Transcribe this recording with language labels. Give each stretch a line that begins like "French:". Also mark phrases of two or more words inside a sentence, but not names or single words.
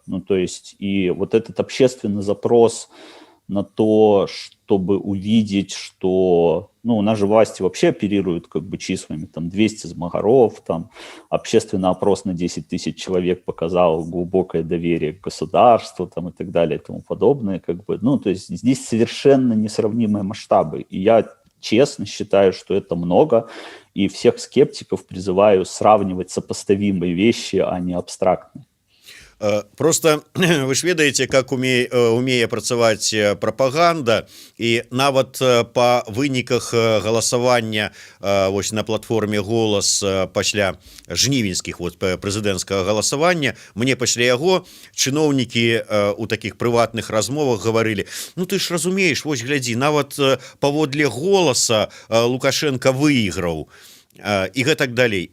Russian: То есть и вот этот общественный запрос на то, чтобы увидеть, что, ну, у нас же власти вообще оперируют как бы числами, там 200 змагаров, там общественный опрос на 10 тысяч человек показал глубокое доверие к государству, там и так далее и тому подобное, как бы, ну, то есть здесь совершенно несравнимые масштабы, и я честно считаю, что это много, и всех скептиков призываю сравнивать сопоставимые вещи, а не абстрактные.
Belarusian: Просто вы ж ведаеце, как умее працаваць прапаганда, і нават па выніках галасавання вось на платформе «Голас» пасля жнівеньскіх прэзідэнцкага галасавання, мне пасля яго чыноўнікі у такіх прыватных размовах гаварылі: ну ты ж разумееш, вось глядзі, нават паводле «Голаса» Лукашенко выйграў і гэтак далей.